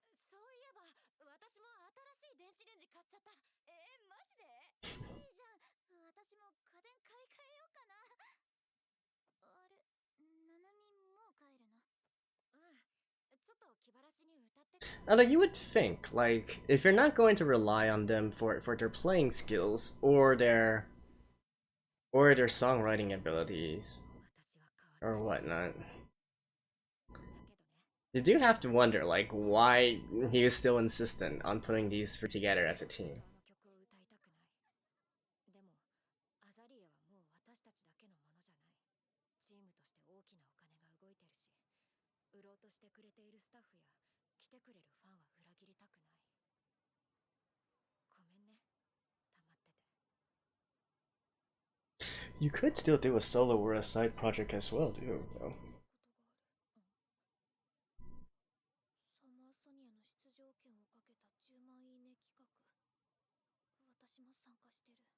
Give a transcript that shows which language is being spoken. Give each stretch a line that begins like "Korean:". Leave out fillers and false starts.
Japanese: そういえば、私も新しい電子レンジ買っちゃった。マジで？いいじゃん。私も家電買い替えようかな。あれ、ナナミもう帰るの？うん。ちょっと気晴らしに歌ってくれ。
English: Although you would think, like, if you're not going to rely on them for their playing skills or their songwriting abilities
Japanese: 私は変わ
English: or
Japanese: ってしまう。だけどね。
English: you do have to wonder, like, why he is still insistent on putting these together as a team.
Japanese: あの曲を歌いたくない。でも、アザリエはもう私たちだけのものじゃない。チームとして大きなお金が動いてるし、売ろうとしてくれているスタッフや来てくれるファンは裏切りたくない。ごめんね、黙ってて。
English: You could still do a solo or a side project as well, too, though.
Japanese: サマーソニアの出場権をかけた10万いいね企画。私も参加してる。